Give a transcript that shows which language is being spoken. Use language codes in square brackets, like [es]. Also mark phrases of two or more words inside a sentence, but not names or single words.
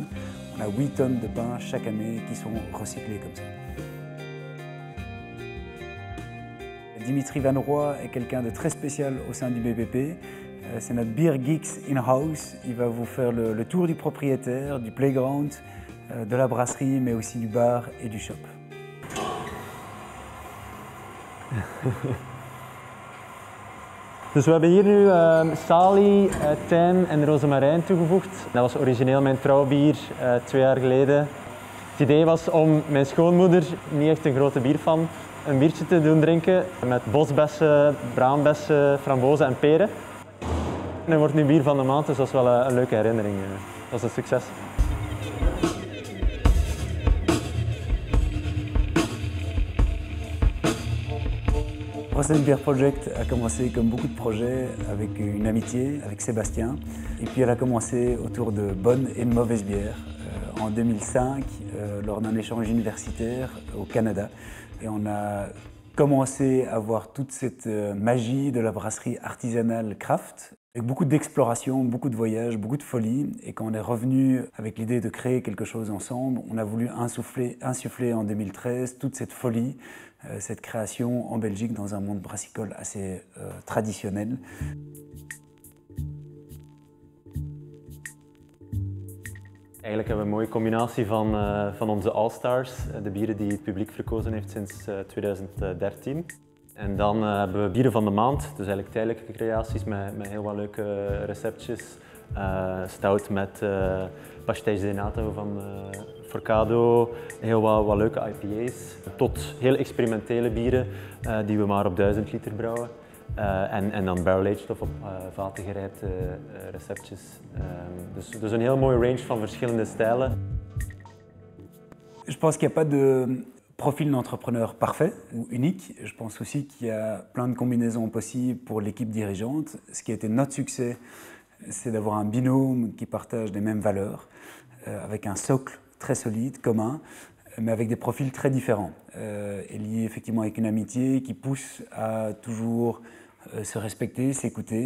[fr] On a 8 tonnes de pain chaque année qui sont recyclées comme ça. Dimitri Van Roy est quelqu'un de très spécial au sein du BPP. C'est notre [en] Beer Geeks in-house. [fr] Il va vous faire le tour du propriétaire, du playground, de la brasserie, mais aussi du bar et du shop. [nl] Dus we hebben hier nu salie, tijm en rozemarijn toegevoegd. Dat was origineel mijn trouwbier 2 jaar geleden. Het idee was om mijn schoonmoeder, niet echt een grote bierfan, een biertje te doen drinken met bosbessen, braambessen, frambozen en peren. En het wordt nu bier van de maand, dus dat is wel een leuke herinnering. Dat is een succes. [fr] Brussels Beer Project a commencé comme beaucoup de projets avec une amitié avec Sébastien. Et puis elle a commencé autour de bonnes et de mauvaises bières. En 2005, lors d'un échange universitaire au Canada. Et on a commencé à voir toute cette magie de la brasserie artisanale craft. Avec beaucoup d'exploration, beaucoup de voyages, beaucoup de folie. Et quand on est revenu avec l'idée de créer quelque chose ensemble, on a voulu insuffler en 2013 toute cette folie, cette création en Belgique dans un monde brassicole assez traditionnel. [nl] Eigenlijk hebben we een mooie combinatie van onze All-Stars, de bieren die het publiek verkozen heeft sinds 2013. En dan hebben we bieren van de maand, dus eigenlijk tijdelijke creaties met heel wat leuke receptjes. Stout met [pt] pastéis de nato [nl] van Forcado, heel wat leuke IPA's. Tot heel experimentele bieren die we maar op 1000 liter brouwen. En dan barrel-aged of op vaten gerijpte receptjes. Dus een heel mooie range van verschillende stijlen. [fr] Je pense qu'il n'y a pas de profil d'entrepreneur parfait ou unique. Je pense aussi qu'il y a plein de combinaisons possibles pour l'équipe dirigeante. Ce qui a été notre succès, c'est d'avoir un binôme qui partage les mêmes valeurs, avec un socle très solide, commun, mais avec des profils très différents, et liés effectivement avec une amitié qui pousse à toujours se respecter, s'écouter.